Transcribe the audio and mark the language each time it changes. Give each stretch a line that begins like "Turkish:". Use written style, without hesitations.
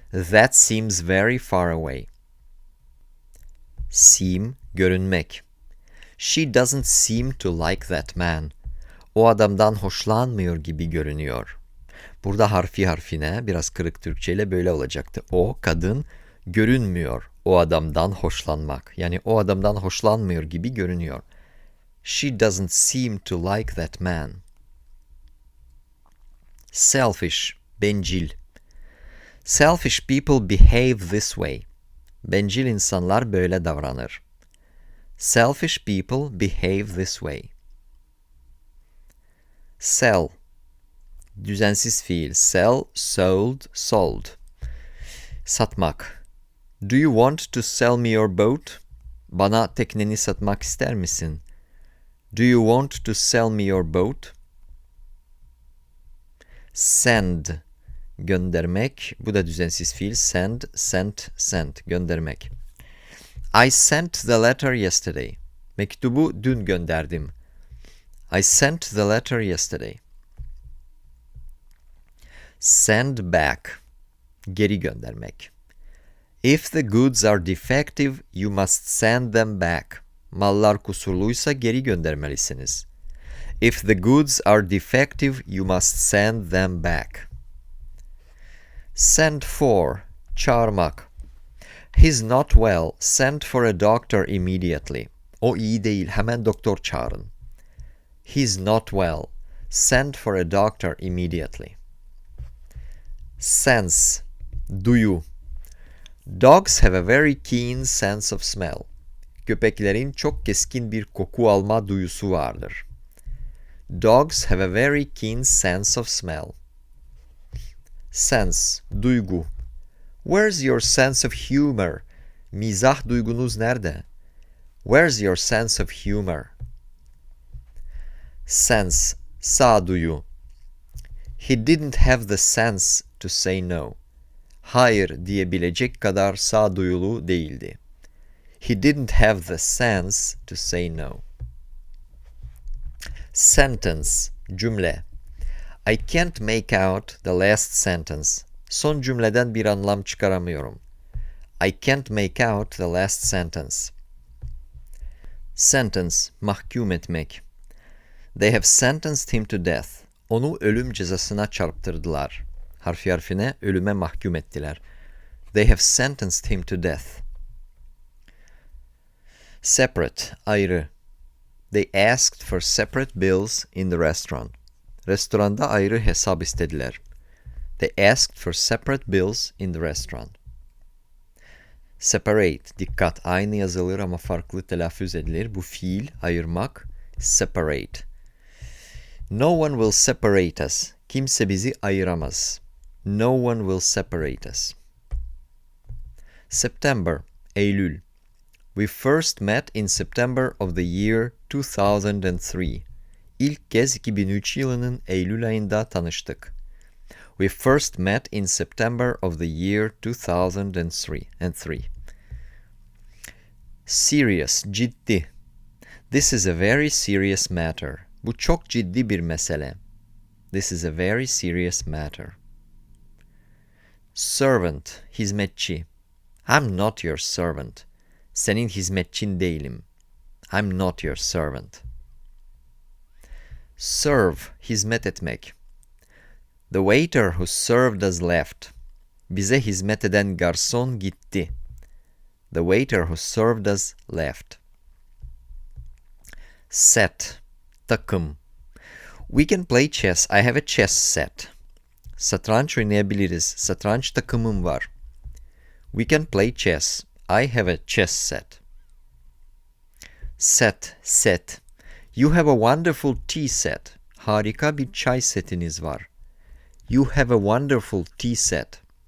English: That seems very far away. Seem, görünmek. She doesn't seem to like that man.
Turkish: O adamdan hoşlanmıyor gibi görünüyor. Burada harfi harfine biraz kırık Türkçe ile böyle olacaktı. O kadın görünmüyor o adamdan hoşlanmak. Yani o adamdan hoşlanmıyor gibi görünüyor.
English: She doesn't seem to like that man. Selfish, bencil. Selfish people behave this way.
Turkish: Bencil insanlar böyle davranır.
English: Selfish people behave this way. Sell,
Turkish: düzensiz fiil.
English: Sell, sold, sold. Satmak. Do you want to sell me your boat?
Turkish: Bana tekneni satmak ister misin?
English: Do you want to sell me your boat?
Turkish: Send, göndermek. Bu da düzensiz fiil.
English: Send, sent, sent. Göndermek. I sent the letter yesterday.
Turkish: Mektubu dün gönderdim.
English: I sent the letter yesterday. Send back.
Turkish: Geri göndermek.
English: If the goods are defective, you must send them back.
Turkish: Mallar kusurluysa geri göndermelisiniz.
English: If the goods are defective, you must send them back. Send for, çağırmak. He's not well, send for a doctor immediately.
Turkish: O iyi değil, hemen doktor çağırın.
English: He's not well, send for a doctor immediately. Sense, duyu. Dogs have a very keen sense of smell.
Turkish: Köpeklerin çok keskin bir koku alma duyusu vardır.
English: Dogs have a very keen sense of smell. Sense, duygu. Where's your sense of humor?
Turkish: Mizah duygunuz nerede?
English: Where's your sense of humor? Sense, sağduyu. He didn't have the sense to say no.
Turkish: Hayır diyebilecek kadar sağduyulu değildi.
English: He didn't have the sense to say no. Sentence, cümle. I can't make out the last sentence.
Turkish: Son cümleden bir anlam çıkaramıyorum.
English: I can't make out the last sentence. Sentence, mahkum etmek. They have sentenced him to death.
Turkish: Onu ölüm cezasına çarptırdılar. Harfi harfine ölüme mahkum ettiler.
English: They have sentenced him to death. Separate, ayrı. They asked for separate bills in the restaurant.
Turkish: Restoranda ayrı hesap istediler.
English: They asked for separate bills in the restaurant.
Turkish: Separate, dikkat, aynı yazılır ama farklı telaffuz edilir. Bu fiil, ayırmak, separate.
English: No one will separate us.
Turkish: Kimse bizi ayıramaz.
English: No one will separate us. September, Eylül. We first met in September of the year 2003.
Turkish: İlk kez 2003 yılının Eylül ayında tanıştık.
English: We first met in September of the year 2003. Serious, ciddi. This is a very serious matter.
Turkish: Bu çok ciddi bir mesele.
English: This is a very serious matter. Servant, hizmetçi. I'm not your servant.
Turkish: Senin hizmetçin değilim.
English: I'm not your servant. Serve, hizmet etmek. The waiter who served us left.
Turkish: Bize hizmet eden garson gitti.
English: The waiter who served us left. Set, takım. We can play chess. I have a chess set.
Turkish: Satranç oynayabiliriz. Satranç takımım var.
English: We can play chess. I have a chess set. Set. You have a wonderful tea set.
Turkish: Harika bir çay setiniz var.
English: You have a wonderful tea set.